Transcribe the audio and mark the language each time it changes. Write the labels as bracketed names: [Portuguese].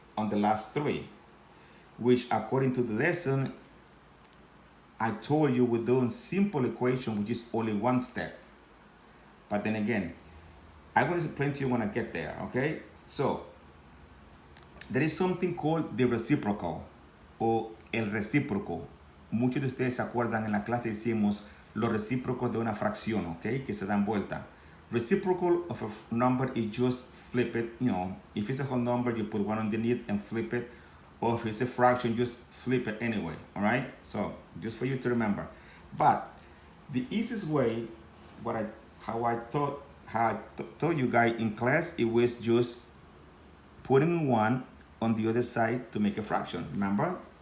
[English] on the last three, which according to the lesson, I told you we're doing simple equation, which is only one step. But then again, I'm going to explain to you when I get there, okay? So, there is something called the reciprocal [Spanish] o el recíproco. Muchos de ustedes se acuerdan en la clase hicimos los recíprocos de una fracción, okay? Que se dan vuelta. [English] Reciprocal of a number is just flip it, you know. If it's a whole number, you put one underneath and flip it. Or if it's a fraction, just flip it anyway, all right? So, just for you to remember. But the easiest way, how I taught you guys in class, it was just putting one on the other side to make a fraction, remember?